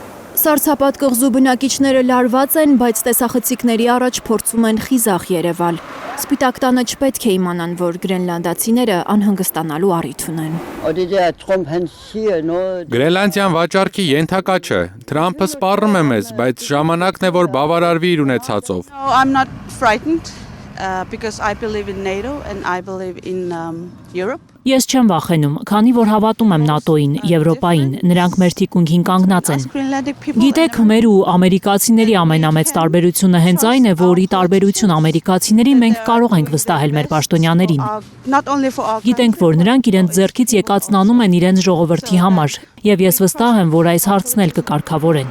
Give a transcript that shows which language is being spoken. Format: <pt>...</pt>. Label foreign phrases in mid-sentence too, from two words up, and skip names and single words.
<hy>Սառցապատ կղզու բնակիչները լարված են, բայց տեսախցիկների առաջ փորձում են խիզախ երևալ։ Սպիտակ տանը չպետք է իմանան, որ գրենլանդացիները անհանգստանալու առիթ ունեն։ Գրենլանդիան վաճառքի ենթակա չէ։ Թրամփը սպառնում է մեզ, բայց ժամանակն է, որ բավարարվի իր ունեցածով։</hy> <en>I'm not frightened because I believe in NATO and I believe in Europe.</en> <hy>Ես չեմ վախենում, քանի որ հավատում եմ ՆԱՏՕ-ին, Եվրոպային, նրանք մեր թիկունքին կանգնած են։ Գիտեք, մեր ու ամերիկացիների ամենամեծ տարբերությունը հենց այն է, որ ի տարբերություն ամերիկացիների մենք կարող ենք վստահել մեր պաշտոնյաներին։ Գիտենք, որ նրանք իրենց ձեռքից եկածն անում են իրենց ժողովրդի համար, եւ ես վստահ եմ, որ այս հարցն էլ կկարգավորեն։</hy>